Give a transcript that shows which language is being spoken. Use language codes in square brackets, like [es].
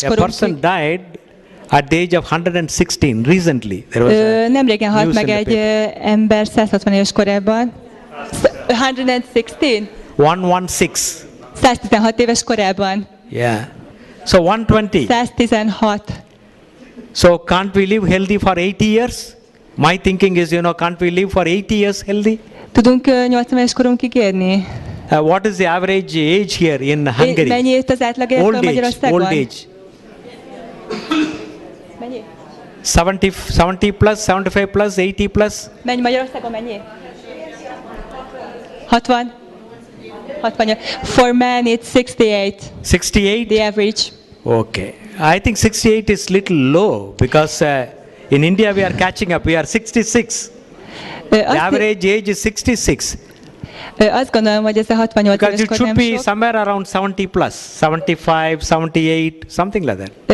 [hu] korunkig. [en] A person died at the age of 116 recently. There was [hu] nemrégen halt meg egy ember 160 éves korában. [en] 116? 116. [hu] 116 éves korában. [en] Yeah. So 120. 116. So can't we live healthy for 80 years? My thinking is, can't we live for 80 years healthy? [hu] Tudunk 80 éves korunkig érni? [en] What is the average age here in Hungary? [hu] Mennyi az átlag életkor Magyarországon? [en] Old age. [hu] Mennyi? [en] 70 plus, 75 plus, 80 plus. [hu] Mennyi Magyarországon, mennyi? [en] 60? 60. For men it's 68. 68? The average. Okay. I think 68 is little low because in India we are catching up. We are 66. The average age is 66. [hu] Azt gondolom, hogy ez a 68 éves kor nem sok. [en] Because it should be somewhere around 70 plus, 75, 78, something like that.